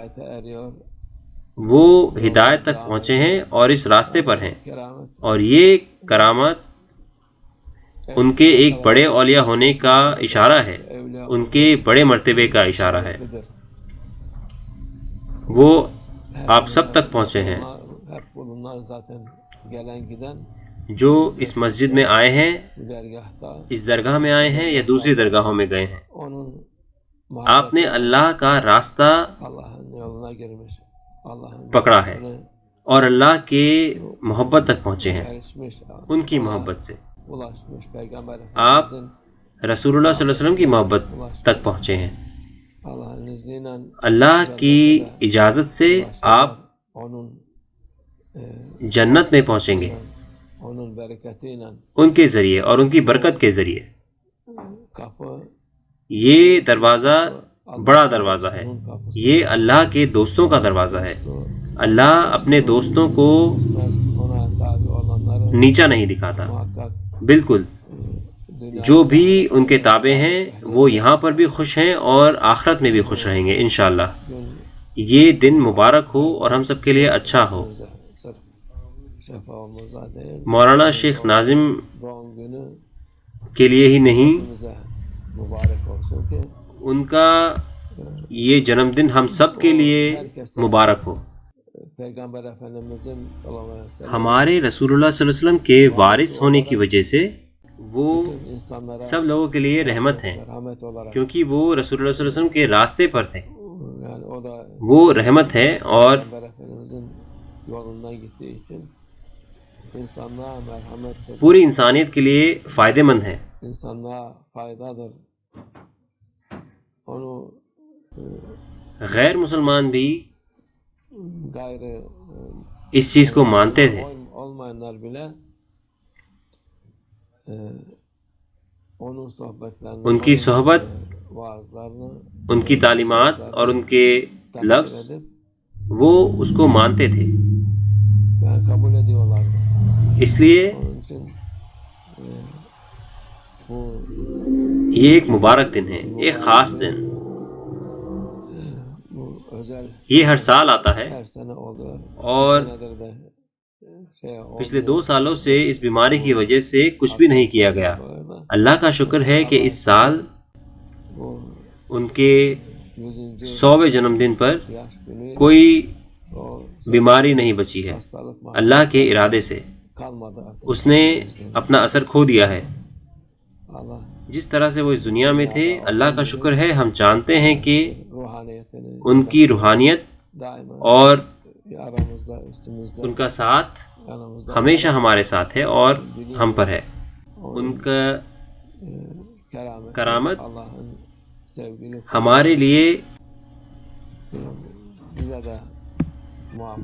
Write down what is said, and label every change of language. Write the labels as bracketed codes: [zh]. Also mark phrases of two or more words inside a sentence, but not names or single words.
[ur] وہ ہدایت تک پہنچے ہیں اور اس راستے پر ہیں، اور یہ کرامت ان کے ایک بڑے اولیاء ہونے کا اشارہ ہے، ان کے بڑے مرتبے کا اشارہ ہے. وہ آپ سب تک پہنچے ہیں. [tr] Bunlar zaten gelen giden [ur] جو اس مسجد میں آئے ہیں، [tr] dergahta [ur] اس درگاہ میں آئے ہیں یا دوسری درگاہوں میں گئے ہیں، [tr] onun [ur] آپ نے اللہ کا راستہ [tr] Allah'ın yoluna girmiş. Allah'ın [ur] پکڑا ہے [tr] yoluna [ur] اور اللہ کے محبت تک پہنچے ہیں، [tr] erişmiş. [ur] ان کی محبت سے [tr] Ulaşmış. Peygamber [ur] آپ [tr] Efendimizin [ur] رسول اللہ صلی اللہ علیہ وسلم کی محبت تک پہنچے ہیں۔ [tr] Allah'ın izniyle [ur] اللہ کی اجازت سے آپ [tr] onun [ur] جنت میں پہنچیں گے، [tr] onun bereketiyle [ur] ان کے ذریعے اور ان کی برکت کے ذریعے۔ [tr] kapı [ur] یہ دروازہ بڑا دروازہ ہے، یہ اللہ کے دوستوں کا دروازہ ہے۔ اللہ اپنے دوستوں کو [tr] ona tabi olanları [ur] نیچا نہیں دکھاتا، [tr] muhakkak [ur] بالکل [tr] dünya [ur] جو بھی ان کے تابع ہیں وہ یہاں پر بھی خوش ہیں اور آخرت میں بھی خوش رہیں گے انشاءاللہ۔ یہ دن مبارک ہو اور ہم سب کے لیے اچھا ہو۔ [tr] sırf şefamıza değil, [ur] مولانا شیخ ناظم [tr] doğum günü [ur] کے لیے ہی نہیں، [tr] bize mübarek olsun ki [ur] ان کا یہ جنم دن ہم سب کے لیے مبارک ہو۔ [tr] Peygamber Efendimizin [ar] صلى الله عليه وسلم [ur] ہمارے رسول اللہ صلی اللہ علیہ وسلم کے وارث ہونے کی وجہ سے وہ [tr] insanlara [ur] سب لوگوں کے لیے رحمت ہیں، [tr] rahmet olarak [ur] کیونکہ وہ رسول اللہ صلی اللہ علیہ وسلم کے راستے پر تھے، [tr] yani o da [ur] وہ رحمت ہے اور [tr] Peygamber Efendimizin yolundan gittiği için insanlığa merhamettir, [ur] پوری انسانیت کے لیے فائدہ مند ہے۔ [tr] insanlığa faydadır. Onu [ur] غیر مسلمان بھی [tr] gayrı [ur] اس چیز کو مانتے تھے، [tr] olmayanlar bile onun sohbetlerini, [ur] ان کی صحبت، [tr] vaazlarını [ur] ان کی تعلیمات اور ان کے [tr] takdir [ur] لفظ [tr] edip [ur] وہ اس کو مانتے تھے، [tr] yani kabul ediyorlardı. [ur] اس لیے [tr] Onun için bu [ur] یہ ایک مبارک دن ہے، ایک خاص دن۔ [tr] özel [ur] یہ ہر سال آتا ہے [tr] her sene oluyor. [ur] اور [tr] Senedir de oldu. [ur] پچھلے 2 سالوں سے اس بیماری کی وجہ سے کچھ بھی نہیں کیا گیا۔ اللہ کا شکر ہے کہ اس سال [tr] Bu [ur] ان کے 100. 100ویں جنم دن پر [tr] yaş günü [ur] کوئی [tr] o [ur] بیماری نہیں بچی ہے، [tr] hastalık [ur] اللہ کے ارادے سے۔ [tr] kalmadı artık. [ur] اس نے اپنا اثر کھو دیا ہے۔ Allah جس طرح سے وہ اس دنیا میں تھے، اللہ کا شکر ہے ہم جانتے ہیں کہ [tr] ruhaniyetini [ur] ان کی روحانیت [tr] daima [ur] اور [tr] aramızda, üstümüzde, [ur] ان کا ساتھ [tr] yanımızda [ur] ہمیشہ ہمارے ساتھ ہے اور ہم پر ہے۔ ان کا [tr] keramet, [ur] کرامت [tr] Allah'ın sevgili [ur] ہمارے لیے [tr] bize de muhabbet.